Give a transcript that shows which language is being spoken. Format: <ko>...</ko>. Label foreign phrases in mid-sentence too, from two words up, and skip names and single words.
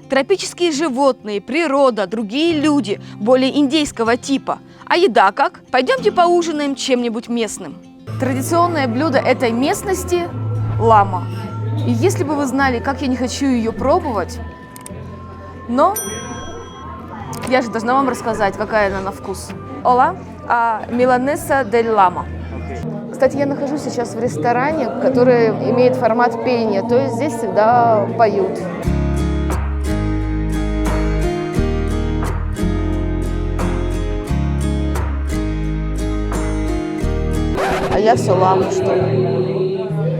<ru>Тропические животные, природа, другие люди, более индейского типа. А еда как? Пойдемте поужинаем чем-нибудь местным. Традиционное блюдо этой местности – лама. И если бы вы знали, как я не хочу ее пробовать, но я же должна вам рассказать, какая она на вкус.</ru> <es>Hola, milanesa del lama.</es> <ru>Кстати, я нахожусь сейчас в ресторане, который имеет формат пения, то есть здесь всегда поют. А я все ламу, что ли?</ru>